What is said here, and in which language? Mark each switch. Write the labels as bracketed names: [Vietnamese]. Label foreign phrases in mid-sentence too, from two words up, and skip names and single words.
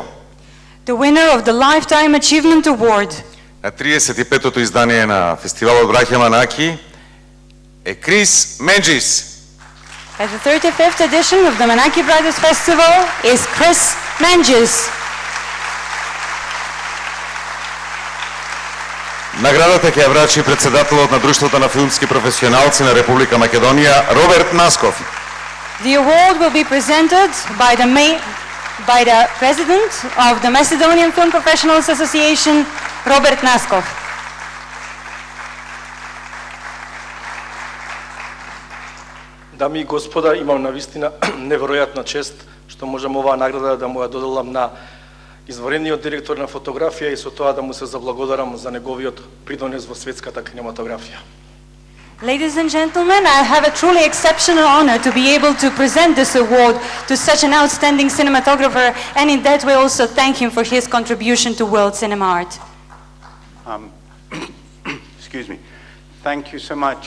[English] The winner of the Lifetime Achievement Award. [Macedonian] На 35-тото издание на фестивалот Браќа Манаки е Крис Менджис. [English] At the 35th edition of the Manaki Brothers Festival is Chris Menges. [Macedonian] Наградата ќе ја врачи председателот на Друштвото на филмски професионалци на Република Македонија Роберт Насков. [English] The award will be presented by the president of the Macedonian Film Professionals Association, Robert Naskov. [Macedonian] Дами и господа, имам навистина неверојатна чест што можам оваа награда да му ја доделам на изварениот директор на фотографија и со тоа да му се заблагодарам за неговиот придонес во светската кинематографија. [English] Ladies and gentlemen, I have a truly exceptional honor to be able to present this award to such an outstanding cinematographer, and in that way also thank him for his contribution to world cinema art. Excuse me. Thank you so much.